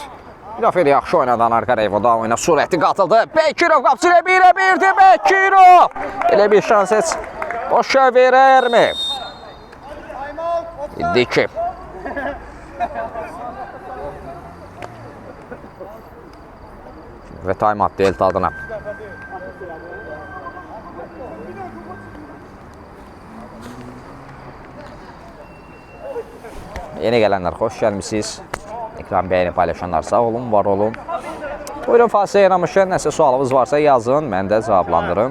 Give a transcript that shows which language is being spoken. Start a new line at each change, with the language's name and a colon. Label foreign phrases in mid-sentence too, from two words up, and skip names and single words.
Azerbaijani: Müdafiədə yaxşı oynadı Anar Qarayev. O da oyuna sürətli qatıldı. Bekirov qapısı ilə 1-1'dir Bekirov. Elə bir şans heç boşa verərmi? 7-2. Və time-out Delta adına. Yeni gələnlər, xoş gəlmişsiniz. Ekran bəyəni paylaşanlar sağ olun, var olun. Buyurun, fasilə yaramışkən, nəsə sualınız varsa yazın, mən də cavablandırım.